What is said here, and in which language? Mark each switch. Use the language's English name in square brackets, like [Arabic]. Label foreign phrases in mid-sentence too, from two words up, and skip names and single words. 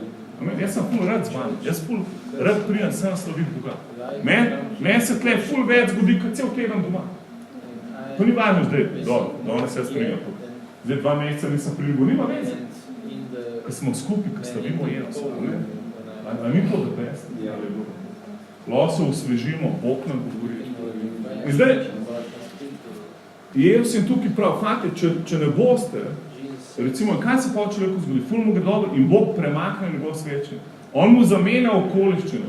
[Slovenian] Jaz sem ful rad z vami, jaz ful rad pridem sem slaviti Boga. Meni se tle ful več zgodi, kot cel teden doma. To ni važno zdaj, danes jaz pridem. Zdaj 2 meseca nisem pridel, nima veze. Ker smo skupaj, ker slavimo Jezus. A ni [English] to the best? [Slovenian] Lahko se osvežimo, Bog nam govori. In zdaj, Jezus je tukaj prav, fate, če ne boste, recimo, kaj se pa v človeku zgodi? Ful mu gre dobro in Bog premakne njegov svečnik. On mu zamenja okoliščine.